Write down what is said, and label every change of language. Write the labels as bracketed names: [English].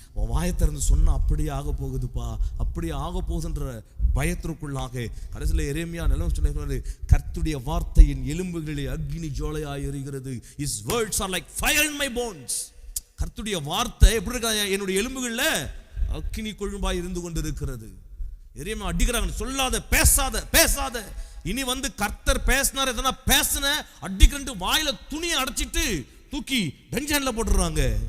[Tamil] அவன் வாயை திறந்து சொன்னால் அப்படியே ஆக போகுதுப்பா, அப்படியே ஆக போகுதுன்ற பயத்திற்குள்ளாக கடைசியில் எரேமியா நிலம் சொன்னாரு, கர்த்தருடைய வார்த்தையின் எலும்புகளிலே அக்னி ஜோலையாய் எரிகிறது. [English] His words are like fire in my bones. [Tamil] கர்த்தருடைய வார்த்தை எப்படி இருக்கா, என்னுடைய எலும்புகளில் அக்னி கொழும்பாய் இருந்து கொண்டு இருக்கிறது. எரேமியா அடிக்கிறாங்க, சொல்லாத, பேசாத. இனி கர்த்தர் பேசினார், எதனா பேசின அடிக்கண்டு வாயில துணியை அடைச்சிட்டு தூக்கி பெஞ்சான்ல போட்டுறாங்க.